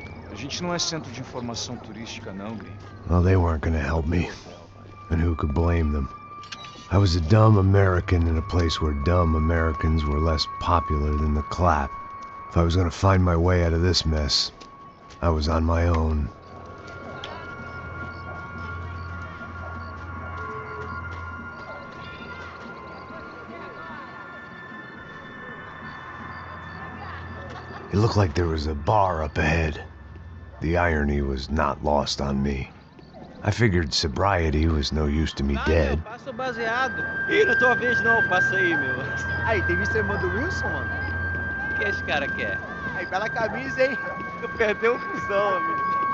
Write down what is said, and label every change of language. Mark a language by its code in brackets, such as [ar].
[pt] A gente não é centro de informação turística, não, gringo. [en] Well, they weren't gonna help me. And who could blame them? I was a dumb American in a place where dumb Americans were less popular than the clap. If I was gonna find my way out of this mess, I was on my own. It looked like there was a bar up ahead. The irony was not lost on me. I figured sobriety was no use to me dead. [pt] Passa o baseado. Ih, não é tua vez não, passa aí, meu. Aí, tem visto a irmã do Wilson, mano? O que esse cara quer? Aí, bela camisa, hein? Tu perdeu o fusão, amigo.